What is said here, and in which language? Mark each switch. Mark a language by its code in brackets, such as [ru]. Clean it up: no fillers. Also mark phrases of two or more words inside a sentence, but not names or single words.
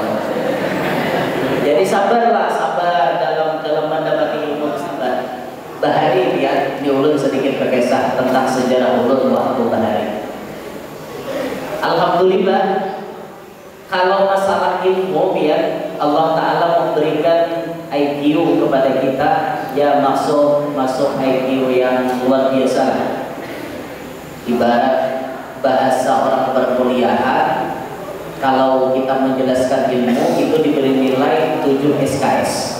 [id] Jadi sabarlah, sabar dalam mendapati ilmu sabar. Bahari ya, di ulun sedikit berkisah tentang sejarah ulun waktu bahari. Alhamdulillah, kalau masalah ilmu ya, Allah Ta'ala memberikan IQ kepada kita, ya masuk IQ yang luar biasa. Ibarat bahasa orang perkuliahan, kalau kita menjelaskan ilmu itu diberi nilai 7 SKS.